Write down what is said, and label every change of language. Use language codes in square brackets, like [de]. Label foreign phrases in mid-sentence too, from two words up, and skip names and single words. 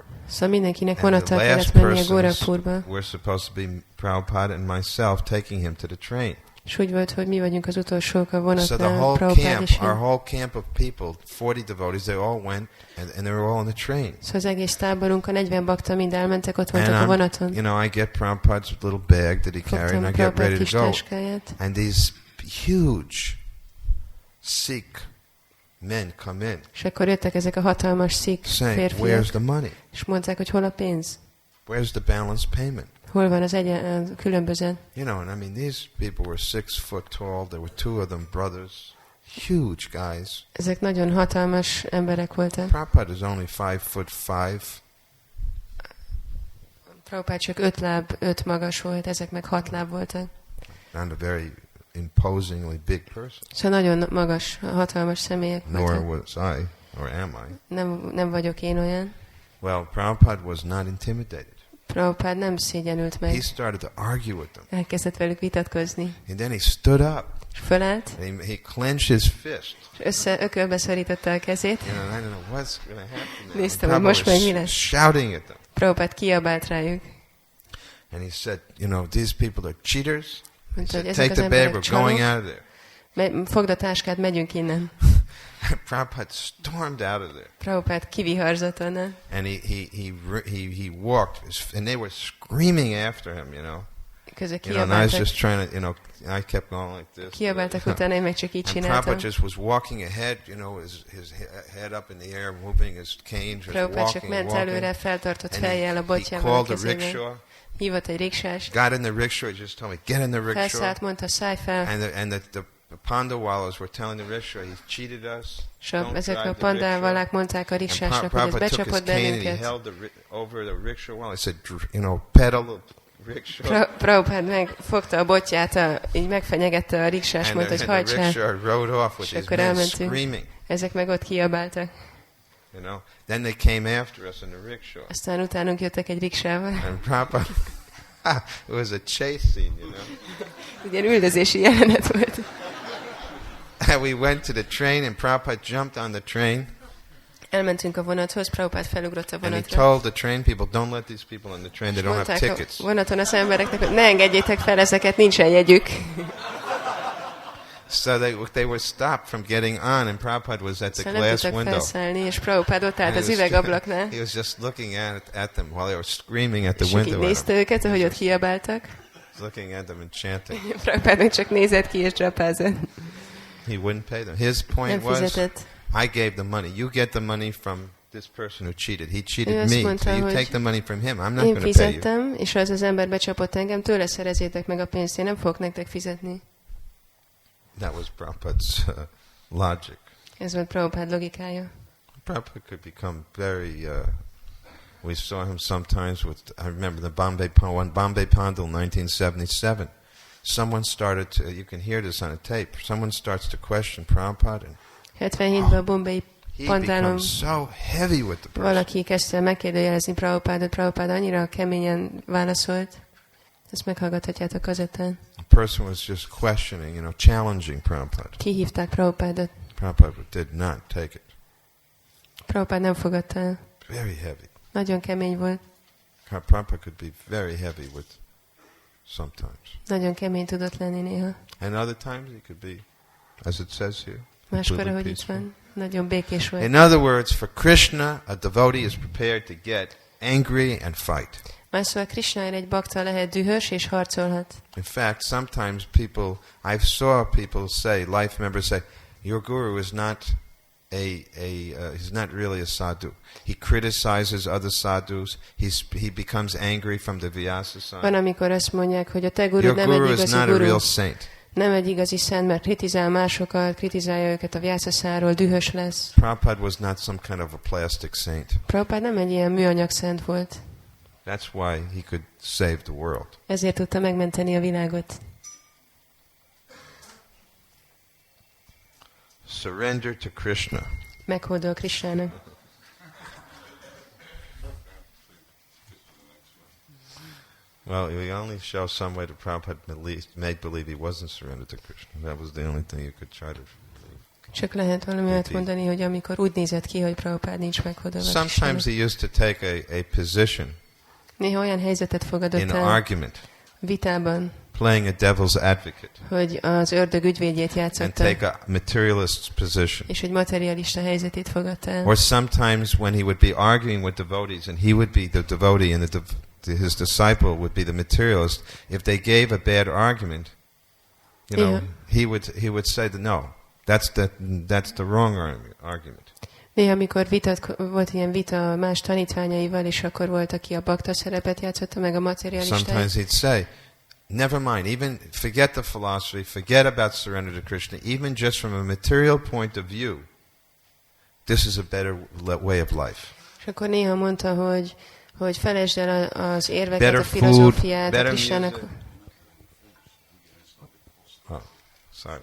[hu] Szóval mindenkinek [en] And [hu] vonattal [en] the last [hu] kellett mennie [en] persons [hu] Gorakhpurba. [en] were supposed to be Prabhupada and myself taking him to the train. [hu] És úgy volt, hogy mi vagyunk az utolsók a [en] So the [hu] vonatnál, [en] whole Prabhupada camp, [hu] és [en] our [hu] én. [en] whole camp of people, 40 devotees, they all went and they were all on the train. [hu] Szóval az egész táborunk, a 40 bakta mind elmentek, ott [en] And [hu] voltak a vonaton. [en] I get Prabhupada's little bag that he carried, [hu] Fogtam [en] and I get Prabhupada ready [hu] kis [en] to go. [hu] táskáját, [en] And these huge Sikh men come in [hu] és akkor jöttek ezek a hatalmas Sikh [en] saying, "Where's [hu] férfiak, [en] the money? [hu] és mondták, hogy hol a pénz, [en] Where's the balance payment?" [hu] hol van az különbözet. [en] And I mean, these people were 6 foot tall. There were 2 of them brothers, huge guys. [hu] Ezek nagyon hatalmas emberek voltak. [en] Prabhupada is only 5'5". [hu] Prabhupada csak 5 láb, 5 magas volt, ezek meg 6 láb voltak. [en] Not a very imposingly big person. [hu] Szóval nagyon magas, hatalmas személyek [en] Nor [hu] voltak. [en] was I, or am I. [hu] Nem vagyok én olyan. [en] Well, Prabhupada was not intimidated. [hu] Prabhupada nem szégyenült [en] He [hu] meg. [en] started to argue with them. [hu] Elkezdett velük vitatkozni. [en] And then he stood up. [hu] És fölállt, [en] And he clenched his fist. [hu] és ökölbe szorította a kezét. [en] I don't know what's going to happen now. [hu] Néztem, [en] And [hu] hogy most meg mi [en] was [hu] lesz. [en] shouting at them. [hu] Prabhupada kiabált rájuk. [en] And he said, these people are cheaters. He [hu] Mondta, hogy [en] said, [hu] ezek [en] take [hu] az [en] the bag, [hu] emberek [en] we're going [hu] csalók. [en] out of there. [hu] Fogd a táskát, megyünk innen. [en] Prabhupada stormed out of there. [hu] Prabhupada kiviharzott onnan. [en] And he walked, and they were screaming after him, [hu] Közben [en] and I was [hu] kiabáltak, [en] just trying to, I kept going like this. [hu] kiabáltak utána, én meg csak így [en] And [hu] csináltam. [en] Prabhupada just was walking ahead, his head up in the air, moving his cane, just [hu] Prabhupada csak [en] walking, [hu] ment [en] walking. [hu] előre, feltartott [en] And [hu] fejjel a [en] he [hu] botjával a [en] called the [hu] kezével. [en] rickshaw, [hu] Hívott egy riksás, [en] got in the rickshaw, he just told me, get in the rickshaw. [hu] felszállt, mondta, szállj fel, [en] And the Pandawalas were telling the rickshaw, he cheated us. [hu] és [en] Don't [hu] ezek [en] drive [hu] a [en] the rickshaw. [hu] pandálvalák mondták a [en] And [hu] riksásnak, hogy ez [en] Prabhupada took his [hu] becsapott [en] cane and he [hu] bennünket. [en] held over the rickshaw while he said, pedal the rickshaw. [hu] Prabhupada megfogta a botját, így megfenyegette a riksás, [en] And [hu] mondta, [en] the [hu] hogy hajtsál. [en] rickshaw rode off with [hu] És [en] his [hu] akkor [en] men [hu] elmentünk. [en] screaming. [hu] Ezek meg ott kiabáltak. [en] Then they came after us in the rickshaw. [hu] Aztán utánunk jöttek egy riksával. [en] And Prabhupada, it was a chase scene, [hu] Ilyen üldözési jelenet volt. [en] And we went to the train and Prabhupada jumped on the train. [hu] Elmentünk a vonathoz, Prabhupád felugrott a [en] And he [hu] vonatra. [en] told the train people, don't let these people on the train, they don't have [hu] Mondták [en] tickets. [hu] a vonaton az embereknek, hogy ne engedjétek fel ezeket, nincsen jegyük. [en] So they were stopped from getting on, and Prabhupada was at the [hu] Szóval nem [en] glass [hu] tudtak [en] window. [hu] felszállni, és Prabhupád ott állt [en] And [hu] az üvegablaknál. [en] he was just looking at them while they were screaming at [hu] És [en] the [hu] így [en] window. [hu] nézte őket, ahogy ott kiabáltak. [en] Looking at them and chanting. [hu] Prabhupád meg csak nézett ki és drapázott. [en] He wouldn't pay them. His point [hu] Nem [en] was, [hu] fizetett. [en] I gave the money. You get the money from this person who cheated. He [hu] Ő [en] cheated [hu] azt [en] me. [hu] mondta, [en] So you [hu] hogy [en] take the money from him. I'm not [hu] Én [en] going to pay you. [hu] fizettem, és az ember becsapott engem, tőle szerezzétek meg a pénzt, én nem fogok nektek fizetni. [en] That was Prabhupada's logic. [hu] Ez volt Prabhupád logikája. [en] Prabhupada could become very... we saw him sometimes with... I remember the Bombay Pandal 1977. Someone started to... You can hear this on a tape. Someone starts to question Prabhupada. And [hu] 77-ben a Bombay [en] he [hu] Pandalon [en] becomes so heavy with the person. [hu] valaki kezdte megkérdőjelezni Prabhupádot, Prabhupád annyira keményen válaszolt. Ezt meghallgathatjátok a kazettán. [en] The person was just questioning, challenging Prabhupada. [hu] Kihívták Prabhupádot. [en] Prabhupada did not take it. [hu] Prabhupád nem fogadta el. [en] Very heavy. [hu] Nagyon kemény volt. [en] Prabhupada could be very heavy with sometimes. [hu] Nagyon kemény tudott lenni néha. [en] And other times he could be, as it says here, [hu] Máskor, [en] completely [hu] ahogy itt [en] peaceful. [hu] van, nagyon békés volt. [en] In other words, for Krishna, a devotee is prepared to get angry and fight. [hu] Más szóval Krisnáért egy bakta lehet dühös és harcolhat. [en] In fact, sometimes I saw people say, life members say, your guru is not he's not really a sadhu. He criticizes other sadhus. He becomes angry from the Vyasa side. [hu] Van, amikor azt mondják, hogy a te gurud [en] Your [hu] nem egy [en] guru is [hu] igazi [en] not a [hu] guru. [en] real saint. [hu] Nem egy igazi szent, mert kritizál másokat, kritizálja őket a Vyasa-száról, dühös lesz. [en] Prabhupada was not some kind of a plastic saint. [hu] Prabhupád nem egy ilyen műanyag szent volt. [en] That's why he could save the world. [hu] Ezért tudta megmenteni a világot. [en] Surrender to Krishna. [hu] Meghódol Krisnának. [en] Well, we only show some way that Prabhupada made believe he wasn't surrendered to Krishna. That was the only thing you could try to believe. [hu] Csak lehet valami olyat mondani, hogy amikor úgy nézett ki, hogy Prabhupád nincs meghódolva [en] Sometimes [hu] Krisnának. [en] he used to take a position [hu] Néha olyan helyzetet fogadott [en] in [hu] el [en] argument, [hu] vitában, [en] playing a devil's advocate, [hu] hogy az ördög ügyvédjét [en] and [hu] játszotta, [en] take a materialist position. [hu] és hogy materialista helyzetét fogadta el. [en] Or sometimes when he would be arguing with devotees, and he would be the devotee, and his disciple would be the materialist. If they gave a bad argument, he would say that no, that's the wrong argument. [hu] Néha, amikor volt ilyen vita más tanítványaival, és akkor volt, aki a bakta szerepet játszotta, meg a materialistát. [en] Sometimes he'd say, never mind, even forget the philosophy, forget about surrender to Krishna, even just from a material point of view, this is a better way of life. [hu] És akkor néha mondta, hogy felejtsd el az érveket, [en] Better [hu] a filozófiát, [en] food, [hu] a Krisnának. [en] Oh, sorry.